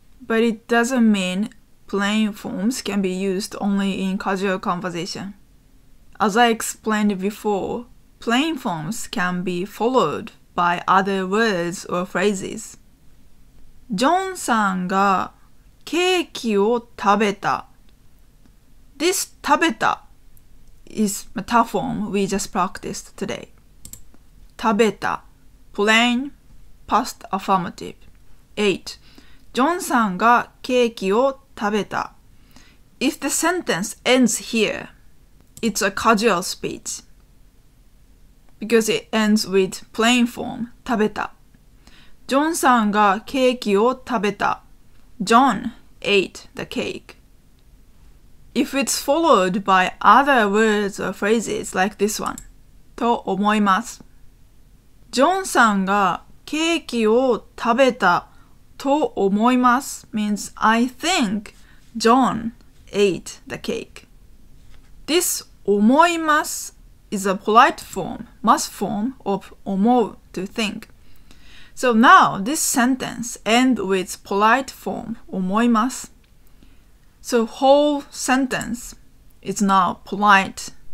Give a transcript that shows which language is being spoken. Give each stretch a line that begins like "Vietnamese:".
English: But it doesn't mean plain forms can be used only in casual conversation. As I explained before, plain forms can be followed by other words or phrases.
Japanese: ジョンさんがケーキを食べた。
English: This 食べた is a tough form we just practiced today. 食べた plain past affirmative. 8.
Japanese: ジョンさんがケーキを食べた。
English: If the sentence ends here, it's a casual speech because it ends with plain form 食べた。
Japanese: ジョンさんがケーキを食べた。
English: John ate the cake. If it's followed by other words or phrases like this one,
Japanese: と思います。ジョンさんがケーキを食べたと思います
English: means I think John ate the cake. This 思います is a polite form, must form of 思う to think. So now this sentence ends with polite form 思います So whole sentence is now polite.